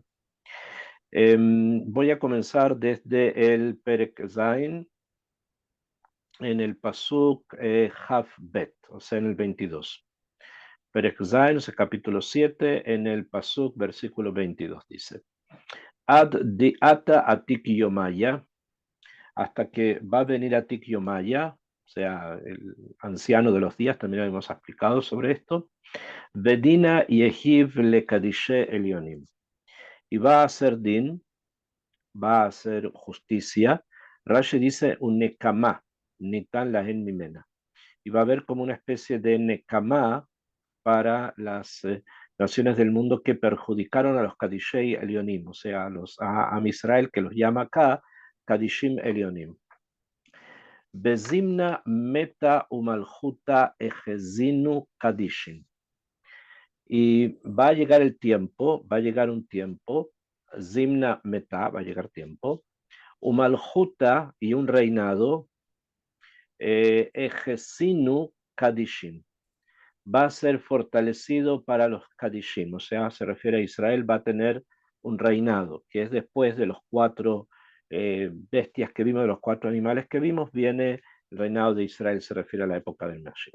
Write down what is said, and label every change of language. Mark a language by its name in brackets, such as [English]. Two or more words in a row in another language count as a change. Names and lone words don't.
[Spanish] Voy a comenzar desde el [Hebrew] Perek Zain, [Spanish] en el [Hebrew] Pasuk Haf Bet, [Spanish] o sea, en el 22. [Hebrew] Perek Zain, [Spanish] o sea, capítulo 7, en el Pasuk, versículo 22, dice: [Aramaic] Ad di ata atik yomaya, [Spanish] hasta que va a venir Atik Yomaya, o sea, el anciano de los días, también hemos explicado sobre esto. [Aramaic] Vedina yehiv le kadishe elionim, [Spanish] y va a hacer din, va a hacer justicia. Rashi dice un [Hebrew] nekama, nitan lahen mimena, [Spanish] y va a haber como una especie de nekama para las naciones del mundo que perjudicaron a los [Hebrew] Kadishei Elionim, [Spanish] o sea, a Israel, que los llama acá [Hebrew] Kadishim Elionim. [Aramaic] Bezimna meta umaljuta ejezinu Kadishim. [Spanish] Y va a llegar el tiempo, va a llegar un tiempo, [Aramaic] Zimna meta, [Spanish] va a llegar tiempo, umaljuta y un reinado, [Aramaic] ejezinu Kadishim, [Spanish] va a ser fortalecido para los Kadishim, o sea, se refiere a Israel, va a tener un reinado, que es después de los 4 bestias que vimos, de los 4 animales que vimos, viene el reinado de Israel, se refiere a la época del Mashiach.